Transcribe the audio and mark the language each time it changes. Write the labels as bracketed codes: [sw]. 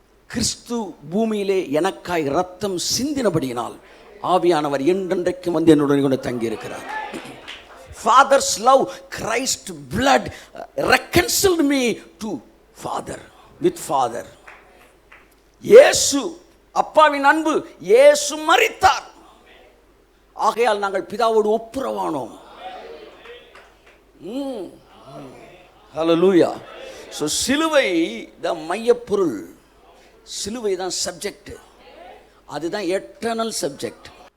[ta] கிறிஸ்து பூமியிலே எனக்காய் ரத்தம் சிந்தினபடியினால் ஆவியானவர் என்றென்றைக்கும் என்னுடன் கூட தங்கி இருக்கிறார். [en] Father's love, Christ blood reconciled me to Father, with Father. [ta] இயேசு அப்பாவின் அன்பு, இயேசு மரித்தார், ஆகையால் நாங்கள் பிதாவோடு ஒப்புரவானோம். ஹல்லேலூயா. ஸோ சிலுவை தான் மையப்பொருள், சிலுவை தான் சப்ஜெக்ட், அதுதான் எட்டர்னல் சப்ஜெக்ட்.